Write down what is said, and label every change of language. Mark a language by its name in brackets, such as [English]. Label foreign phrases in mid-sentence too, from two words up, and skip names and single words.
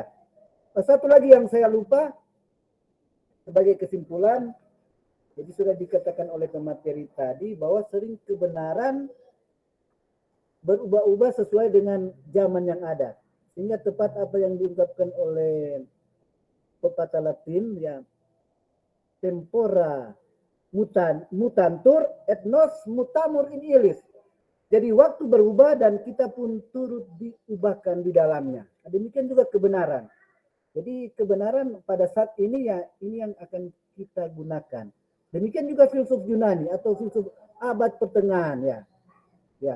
[Indonesian] Satu lagi yang saya lupa sebagai kesimpulan, jadi sudah dikatakan oleh pemateri tadi bahwa sering kebenaran berubah-ubah sesuai dengan zaman yang ada. Sehingga tepat apa yang diungkapkan oleh pepatah Latin ya, [Latin] tempora mutantur et nos mutamur in illis. [Indonesian] Jadi waktu berubah dan kita pun turut diubahkan di dalamnya. Demikian juga kebenaran. Jadi kebenaran pada saat ini ya ini yang akan kita gunakan. Demikian juga filsuf Yunani atau filsuf abad pertengahan ya. Ya.